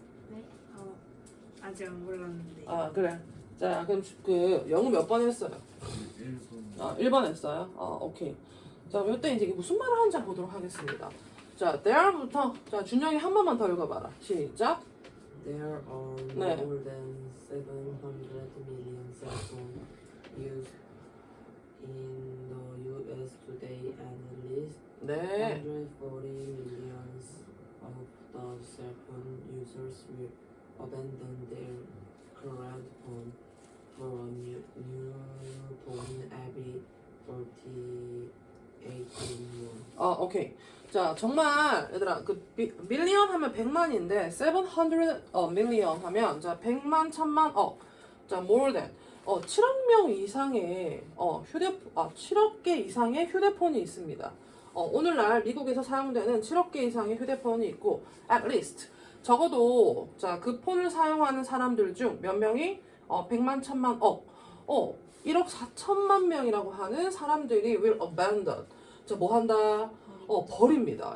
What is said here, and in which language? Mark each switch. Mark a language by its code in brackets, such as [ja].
[ko] 네? 아직 안 골랐는데. 그래. 자, 그럼 그 영어 몇 번 했어요? 1번. 1번 했어요? 오케이. 자, 이때 이제 무슨 말을 하는지 보도록 하겠습니다. 자, there부터 자, 준영이 한 번만 더 읽어봐라. 시작. [en] There are [ko] 네. [en] more than 700 million cell phones used in the US today, and at least [ko] 네. [en] 140 millions of the cell phone users will abandon their current phone for a new phone every 40 million. [ko] 오케이. 자, 정말 얘들아 그 밀리언 하면 100만인데 700 million 하면 자 100만, 1000만 자 [en] more than [ko] 7억 명 이상의 7억 개 이상의 휴대폰이 있습니다. 오늘날 미국에서 사용되는 7억 개 이상의 휴대폰이 있고 [en] at least [ko] 적어도 자 그 폰을 사용하는 사람들 중 몇 명이 100만, 1000만, 1억 4천만 명이라고 하는 사람들이 [en] will abandon. [ko] 자, 뭐 한다? 버립니다.